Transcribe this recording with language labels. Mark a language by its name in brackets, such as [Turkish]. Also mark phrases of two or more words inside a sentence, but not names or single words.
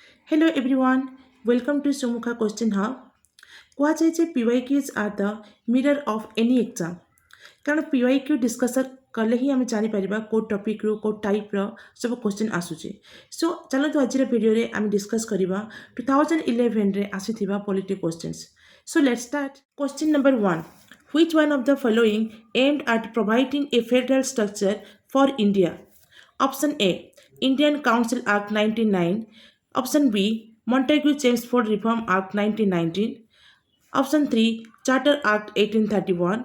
[English] Hello everyone, welcome to Sumukha Question Hub. [Odia] କୁହାଯାଏ ଯେ [English] PYQs are the mirror of any exam. [Odia] କାରଣ PYQ ଡିସ୍କସନ୍ କଲେ ହିଁ ଆମେ ଜାଣିପାରିବା କେଉଁ ଟପିକ୍ରୁ କେଉଁ ଟାଇପ୍ର ସବୁ କ୍ୱେଶ୍ଚିନ୍ ଆସୁଛି। ସୋ ଚାଲନ୍ତୁ ଆଜିର ଭିଡ଼ିଓରେ ଆମେ ଡିସ୍କସ୍ କରିବା 2011ରେ ଆସିଥିବା [English] polity questions. So let's start. Question number 1. Which one of the following aimed at providing a federal structure for India? Option A. Indian Council Act 1909. Option B. Montagu Chelmsford Reform Act 1919. Option 3. Charter Act 1831.